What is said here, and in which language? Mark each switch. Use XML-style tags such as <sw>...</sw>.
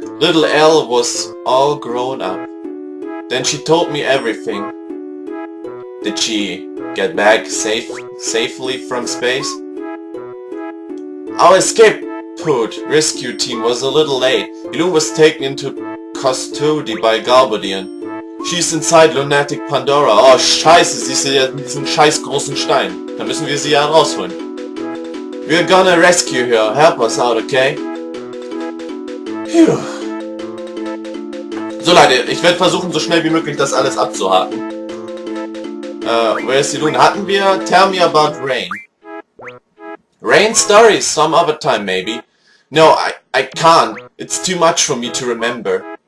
<en>Little Elle was all grown up. Then she told me everything. Did she get back safely from space? Our escape pod rescue team was a little late. Elune was taken into custody by Galbadian. She's inside Lunatic Pandora.</en> <de>Oh scheiße, sie ist ja in diesem scheiß großen Stein. Da müssen wir sie ja rausholen.</de> <en>We're gonna rescue her. Help us out, okay? Phew.</en> <de>So Leute, ich werde versuchen, so schnell wie möglich das alles abzuhaken.</de> <en>Where's Elune?</en> <de>Hatten wir?</de> <en>Tell me about Rain. Rain stories some other time maybe. No, I can't. It's too much for me to remember.</en>